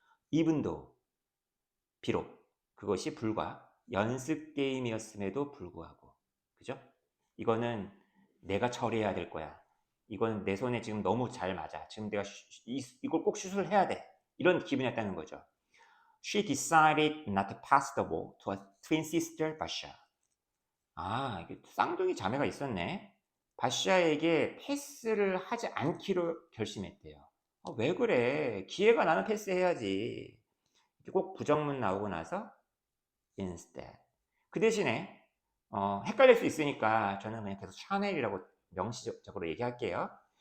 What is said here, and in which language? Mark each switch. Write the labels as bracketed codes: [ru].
[ko] 이분도 비록 그것이 불과 연습 게임이었음에도 불구하고 그죠? 이거는 내가 처리해야 될 거야. 이건 내 손에 지금 너무 잘 맞아. 지금 내가 이걸 꼭 슛을 해야 돼. 이런 기분이었다는 거죠. [en] She decided not to pass the ball to a twin sister, Basha. [ko] 아, 이게 쌍둥이 자매가 있었네. 바샤에게 패스를 하지 않기로 결심했대요. 왜 그래? 기회가 나면 패스해야지. 꼭 부정문 나오고 나서 instead. 그 대신에 헷갈릴 수 있으니까 저는 그냥 계속 샤넬이라고 명시적으로 얘기할게요.